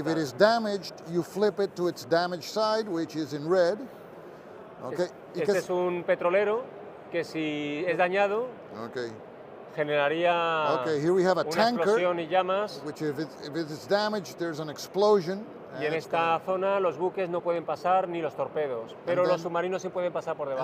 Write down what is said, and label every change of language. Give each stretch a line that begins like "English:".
English: If it is damaged, you flip it to its damaged side, which is in red. Okay.
Spanish: Este es un petrolero que si es dañado generaría
English: here we have a
Spanish: una
English: tanker,
Spanish: explosión y llamas.
English: Which if it is damaged, there's an explosion.
Spanish: Y en esta zona los buques no pueden pasar ni los torpedos, pero los submarinos sí pueden pasar por debajo.